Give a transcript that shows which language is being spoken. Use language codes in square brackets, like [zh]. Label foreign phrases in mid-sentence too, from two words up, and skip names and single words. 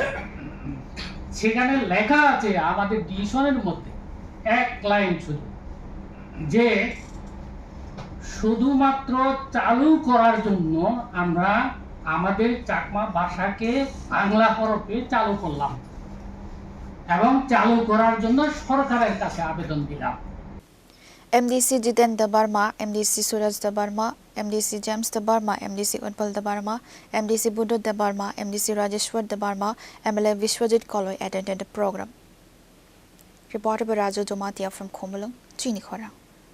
[bn] সেখানে লেখা আছে আমাদের ডিসিশনের মধ্যে এক লাইন শুধু যে শুধুমাত্র চালু করার জন্য আমরা আমাদের চাকমা ভাষাকে বাংলা হরফে চালু করলাম এবং চালু করার জন্য সরকারের কাছে আবেদন দিলাম। [en] MDC Jiten Debbarma, MDC Suraj Debbarma, MDC James Debbarma, MDC Utpal Debbarma, MDC Buddha Debbarma, MDC Rajeshwar Debbarma, MLA Vishwajit Koloi attended the program. Reported by Jamatia from Khumulwng, Chini, Khorang.